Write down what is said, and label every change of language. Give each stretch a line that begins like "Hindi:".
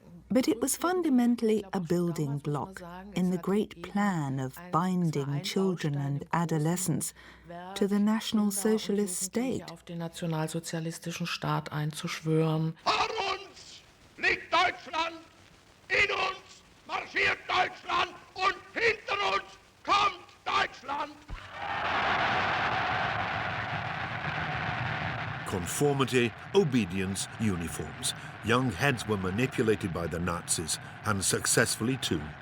English: But it was fundamentally a building block in the great plan of binding children and adolescents to the National Socialist state.
German: Auf den nationalsozialistischen Staat einzuschwören. Vor uns liegt Deutschland, in uns marschiert Deutschland und hinter uns kommt Deutschland.
English: Conformity, obedience, uniforms. Young heads were manipulated by the Nazis, and successfully too.